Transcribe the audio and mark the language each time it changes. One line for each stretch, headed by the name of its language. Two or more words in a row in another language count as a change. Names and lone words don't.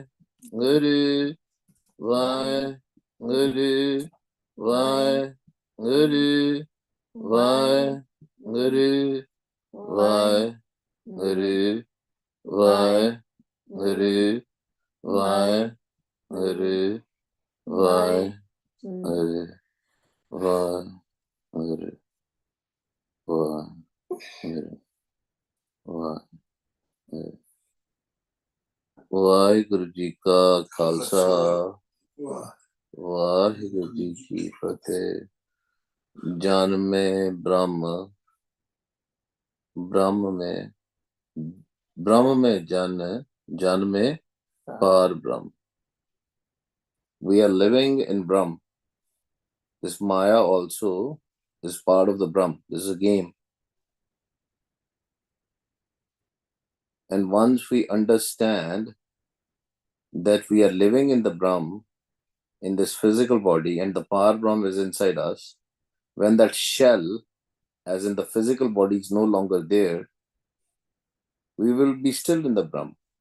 Punjabi: ਗੁਰੂ ਵਾਹ, ਗੁਰੂ ਵਾਹ, ਗੁਰੂ ਵਾਹ, ਗੁਰੂ ਵਾਹ, ਗੁਰੂ ਵਾਹ, ਗੁਰੂ ਵਾਹ, ਗੁਰੂ ਵਾਹ, ਗੁਰੂ ਵਾਹ, ਗੁਰੂ ਵਾਹ, ਗੁਰੂ ਵਾਹ, Guru। ਵਾਹਿਗੁਰੂ ਜੀ ਕਾ ਖਾਲਸਾ ਵਾਹਿਗੁਰੂ ਜੀ ਕੀ ਫਤਿਹ।
Hindi: जन में ब्रह्म, ब्रह्म में जन, जन में पार ब्रह्म।
English: We are living in Brahm. This Maya also is part of the Brahm. This is a game. And once we understand that we are living in the Brahm, in this physical body, and the Par Brahm is inside us, when that shell, as in the physical body, is no longer there, we will be still in the Brahm.